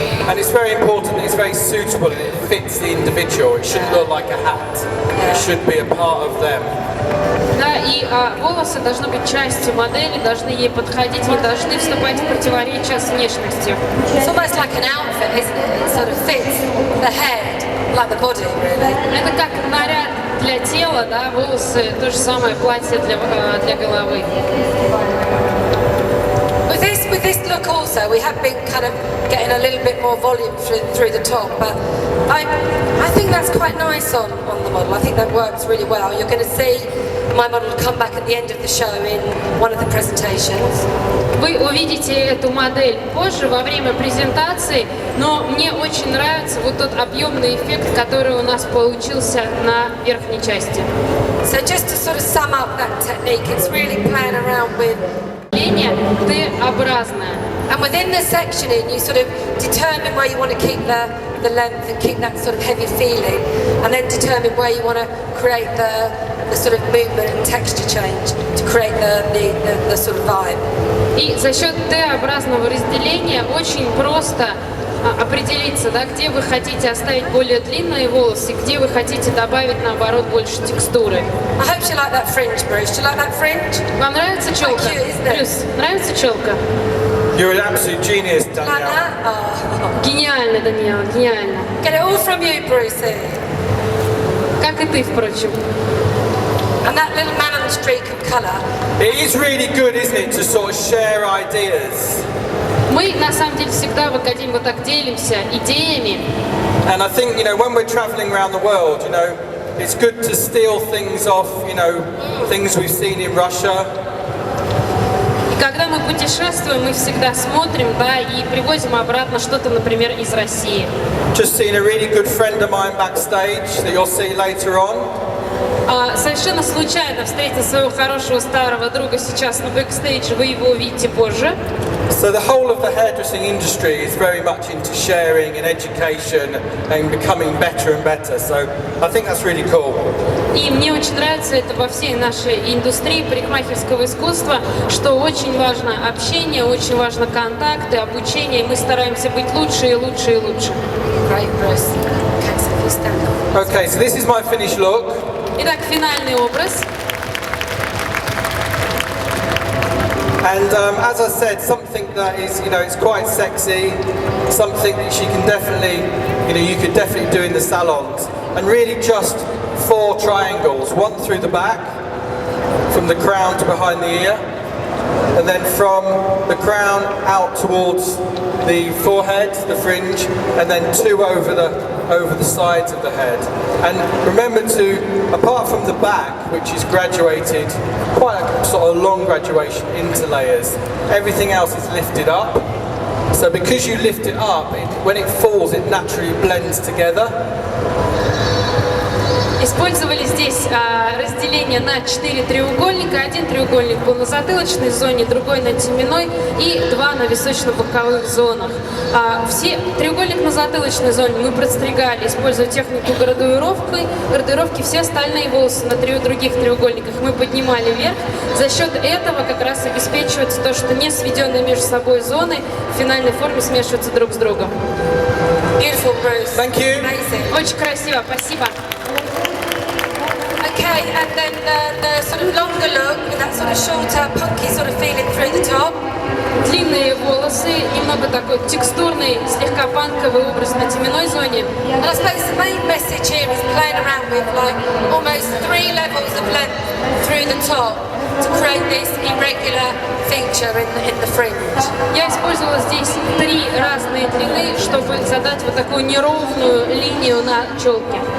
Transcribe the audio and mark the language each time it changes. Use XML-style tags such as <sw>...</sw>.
<en>And it's very important, it's very suitable and it fits the individual. It shouldn't look like a hat. It should be a part of them.</en> <ru>Да, и волосы должны быть частью модели, должны ей подходить, не должны вступать в противоречие с внешностью.</ru> <en>It's almost like an outfit, isn't it? It sort of fits the head, like the body, really.</en> <ru>Это как наряд для тела, да, волосы, то же самое платье для головы.</ru> <en>With this look also, we have been kind of getting a little bit more volume through the top, but I think that's quite nice on the model. I think that works really well. You're going to see my model come back at the end of the show in one of the presentations.</en> <ru>Вы увидите эту модель позже, во время презентации, но мне очень нравится вот тот объемный эффект, который у нас получился на верхней части.</ru> <en>So just to sort of sum up that technique, it's really playing around with</en> <ru>Линия Т-образная.</ru> <en>And within the sectioning, you sort of determine where you want to keep the length and keep that sort of heavy feeling, and then determine where you want to create the sort of movement and texture change to create the sort of vibe.</en> <ru>И за счет Т-образного разделения очень просто определиться, да, где вы хотите оставить более длинные волосы, где вы хотите добавить, наоборот, больше текстуры.</ru> <en>I hope you like that fringe, Bruce. Do you like that fringe?</en> <ru>Вам нравится челка?</ru> <en>Cute, isn't it?</en> <ru>Брюс, нравится челка?</ru> <en>You're an absolute genius, Like Danielle. that? Oh.</en> <ru>Гениально, Даниэла, гениально.</ru> <en>Get it all from you, Brucey.</en> <ru>Как и ты, впрочем.</ru> <en>And that little man on the streak of colour. It is really good, isn't it, to sort of share ideas.</en> <ru>Мы, на самом деле, всегда в Академии вот так делимся идеями.</ru> <en>And I think, when we're traveling around the world, it's good to steal things off, things we've seen in Russia.</en> <ru>И когда мы путешествуем, мы всегда смотрим, да, и привозим обратно что-то, например, из России.</ru> <en>Just seen a really good friend of mine backstage that you'll see later on.</en> <ru>Совершенно случайно встретил своего хорошего старого друга сейчас на бэкстейдже, вы его увидите позже.</ru> <en>So the whole of the hairdressing industry is very much into sharing and education and becoming better and better. So I think that's really cool.</en> <ru>И мне очень нравится это во всей нашей индустрии парикмахерского искусства, что очень важно общение, очень важно контакты, обучение, и мы стараемся быть лучше и лучше и лучше.</ru> <en>Great, Bruce. Okay, so if you stand up. Okay, so this is my finished look.</en> <ru>Итак, финальный образ.</ru> <en>And as I said, something that is, it's quite sexy, something that you can definitely, you could definitely do in the salons. And really just 4 triangles, one through the back, from the crown to behind the ear, and then from the crown out towards the forehead, the fringe, and then 2 over the sides of the head. And remember to, apart from the back, which is graduated, quite a sort of long graduation into layers, everything else is lifted up. So because you lift it up, when it falls, it naturally blends together.</en> <ru>Использовали здесь разделение на 4 треугольника. Один треугольник был на затылочной зоне, другой на теменной и 2 на височно-боковых зонах. Треугольник на затылочной зоне мы подстригали, используя технику градуировки. Все остальные волосы на 3 других треугольниках мы поднимали вверх. За счет этого как раз обеспечивается то, что не сведенные между собой зоны в финальной форме смешиваются друг с другом.</ru> <en>Beautiful, Bruce. Thank you. Amazing.</en> <ru>Очень красиво, спасибо.</ru> <en>Okay, and then the sort of longer look with that sort of shorter, punky sort of feeling through the top.</en> <ru>Длинные волосы, немного такой текстурный, слегка панковый образ на теменной зоне.</ru> <en>And I suppose the main message here is playing around with like almost 3 levels of length through the top to create this irregular feature in the fringe.</en> <ru>Я использовала здесь 3 разные длины, чтобы задать вот такую неровную линию на челке.</ru>